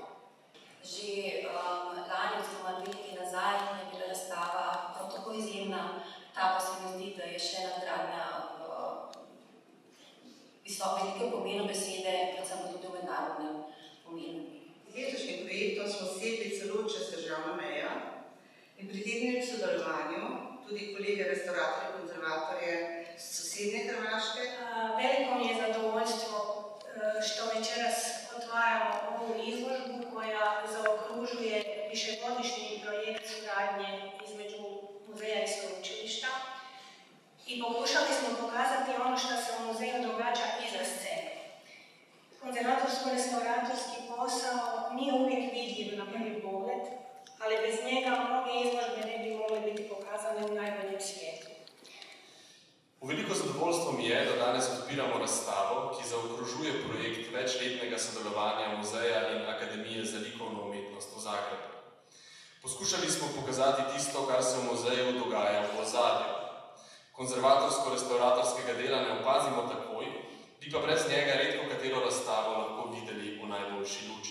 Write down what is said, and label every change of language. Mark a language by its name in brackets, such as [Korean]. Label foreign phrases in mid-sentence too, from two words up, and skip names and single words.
[Slovenian] Že lani oziroma 2 leti nazaj je bila razstava prav tako izjemna, ta pa se mi zdi, da je še nadgradnja velikega pomena besede, predvsem pa tudi v mednarodnem pomenu. Z letošnjim projektom smo segli celo čez državno mejo in pritegnili v sodelovanju tudi kolege restauratorje, konzervatorje z sosednje Hrvaške. [Croatian] Veliko mi je zadovoljstvo što večeras otvaramo ovu izložbu koja zaokružuje višegodišnji projekt suradnje između muzeja i sveučilišta i pokušali smo pokazati ono što se u muzeju događa iza scene. Konzervatorsko-restauratorski posao nije uvijek vidljiv na prvi pogled, ali bez njega mnoge izložbe ne bi mogle biti pokazane u najboljem svijetu. [Slovenian] V veliko zadovoljstvo mi je, da danes odpiramo razstavo, ki zaokrožuje projekt večletnega sodelovanja Muzeja in Akademije za likovno umetnost v Zagrebu. Poskušali smo pokazati tisto, kar se v muzeju dogaja v ozadju. Konzervatorsko-restauratorskega dela ne opazimo takoj, bi pa brez njega redko katero razstavo lahko videli v najboljši luči.